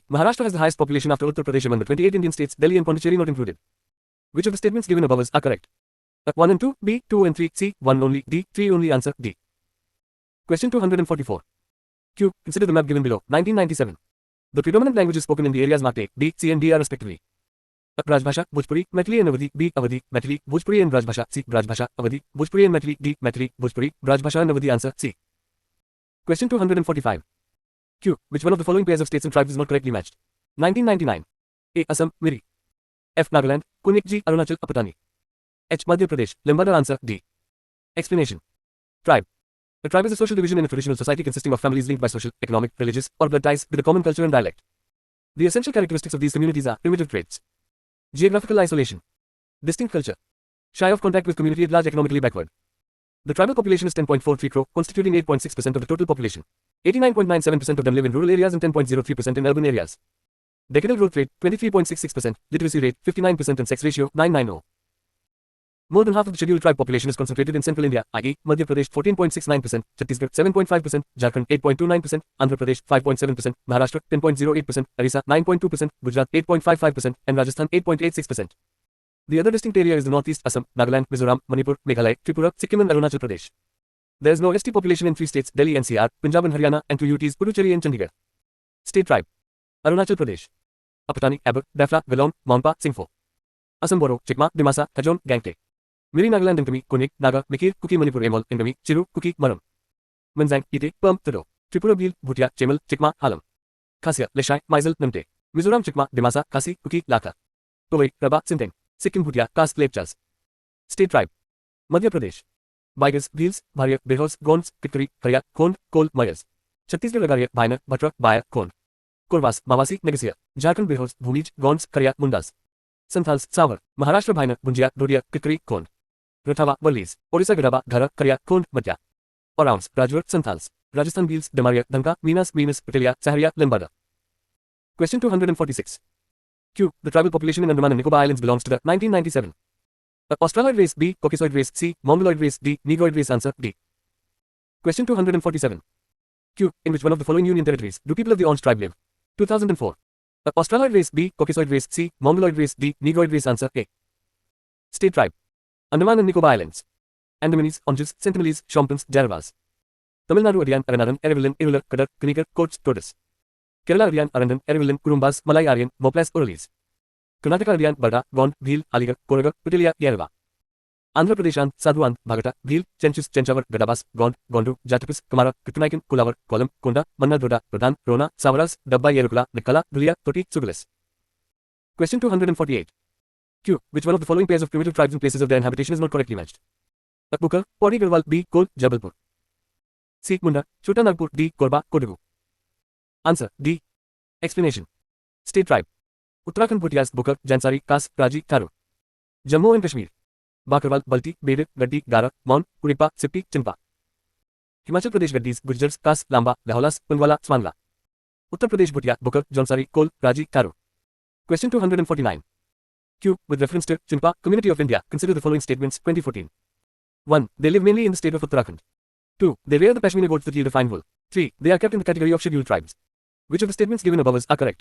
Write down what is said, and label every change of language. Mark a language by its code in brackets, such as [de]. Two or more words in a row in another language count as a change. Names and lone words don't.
[en] Maharashtra has the highest population after Uttar Pradesh among the 28 Indian states, Delhi and Pondicherry not included. Which of the statements given above are correct? 1 and 2, B, 2 and 3, C, 1 only, D, 3 only. Answer, D. Question 244. Q. Consider the map given below. 1997. The predominant languages spoken in the areas marked A, D, C and D are respectively. Rajbhasha, Bhojpuri, Maithili and Awadhi, B, Awadhi, Maithili, Bhojpuri and Rajbhasha, C, Rajbhasha, Awadhi, Bhojpuri and Maithili, D, Maithili, Bhojpuri, Rajbhasha and Awadhi. Answer, C. Question 245. Q. Which one of the following pairs of states and tribes is not correctly matched? 1999. A. Assam, Miri. F. Nagaland, Kunik, G. Arunachal, Apatani. H. Madhya Pradesh, Lambada. Answer, D. Explanation. Tribe. A tribe is a social division in a traditional society consisting of families linked by social, economic, religious, or blood ties with a common culture and dialect. The essential characteristics of these communities are primitive traits. Geographical isolation. Distinct culture. Shy of contact with community at large, economically backward. The tribal population is 10.43 crore, constituting 8.6% of the total population. 89.97% of them live in rural areas and 10.03% in urban areas. Decadal growth rate, 23.66%, literacy rate, 59% and sex ratio, 990. More than half of the scheduled tribe population is concentrated in central India, i.e., Madhya Pradesh 14.69%, Chhattisgarh 7.5%, Jharkhand 8.29%, Andhra Pradesh 5.7%, Maharashtra 10.08%, Orissa 9.2%, Gujarat 8.55%, and Rajasthan 8.86%. The other distinct area is the northeast, Assam, Nagaland, Mizoram, Manipur, Meghalaya, Tripura, Sikkim and Arunachal Pradesh. There is no ST population in 3 states, Delhi NCR, Punjab and Haryana, and 2 UTs, Puducherry and Chandigarh. State tribe. Arunachal Pradesh. Apatani, Abor, Dafla, Galon, Monpa, Singpho. Assam Boro, Chikma, Dimasa, Hajon, Gangte. Miri Nagaland Ngami, Kunik, Naga, Mikir, Kuki Manipur Emol, Ngami, Chiru, Kuki, Maram. Manzang, Ite, Perm, Tado. Tripura Bhil, Bhutia, Chemal, Chikma, Halam. Khasya, Leshai, Maizal, Namte. Mizoram Chikma, Dimasa, Kasi, Kuki, Laka. Powai, Raba, Sinteng. Sikkim Bhutia, Kas, Lepchas. State tribe. Madhya Pradesh. Baigas, Bhils, Bharya, Behos, Gonds, Kitkari, Karya, Khond, Kol, Mayas. Chhattisgarh Lagaria, Baina, Batra, Baya, Khond. Korvas, Mawasi, Negasia. Jharkhand Behos, Bhumij, Gonds, Karya, Mundas. Santals, Savar. Maharashtra Bhaina, Bunjia, Dodia, Kitkari, Khond. Rathawa, Wallis. Orissa Gadaba, Ghara, Karya, Khond, Madhya. Orams, Rajwar, Santals. Rajasthan Bhils, Damaria, Dhanka, Minas, Patelia, Saharia, Lembada. Question 246. Q. The tribal population in Andaman and Nicobar Islands belongs to the 1997. Australoid race, B. Caucasoid race, C. Mongoloid race, D. Negroid race. Answer, D. Question 247. Q. In which one of the following union territories do people of the Orange tribe live? 2004. A. Australoid race. B. Caucasoid race. C. Mongoloid race. D. Negroid race. Answer A. State tribe. Andaman and Nicobar Islands. Andamanese, Onges, Sentinelese, Shompans, Jaravas. Tamil Nadu Aryan, Aranaran, Erevillan, Irular, Kadar, Kanikar, Kots, Todas. Kerala Aryan, Arandan, Erevillan, Kurumbas, Malay Aryan, Moplas, Urales. Karnataka Aryan, Barda, Gond, Bhil, Aligarh, Koragar, Putilia, Yerava. Andhra Pradesh, Sadhuan, Bhagata, Bhil, Chenchus, Chenchavar, Gadabas, Gond, Gondu, Jatapus, Kamara, Kittunaikan, Kulavar, Kolam, Konda, Mannadoda, Pradhan, Rona, Savaras, Dabba Yerukula, Nikala, Dulia, Toti, Sugalis. Question 248. Q. Which one of the following pairs of primitive tribes and places of their inhabitation is not correctly matched? A. Bukar, Pori Garhwal, B. Kol, Jabalpur. C. Munda, Chota Nagpur, D. Korba, Kodagu. Answer D. Explanation. State tribe. Uttarakhand Bhutias, Bukar, Jansari, Kas, Raji, Tharo. Jammu and Kashmir. Bakarwal, Balti, Bede, Gaddi, Gara, Mon, Kuripa, Sipti, Chinpa. Himachal Pradesh Gaddis, Gujars, Kas, Lamba, Laholas, Punwala, Swangla. Uttar Pradesh Bhutia, Bukar, Jonsari, Kol, Raji, Tharo. Question 249. Q. With reference to Chinpa, Community of India, consider the following statements, 2014. 1. They live mainly in the state of Uttarakhand. 2. They rear the Pashmina goats that yield a fine wool. 3. They are kept in the category of scheduled tribes. Which of the statements given above are correct?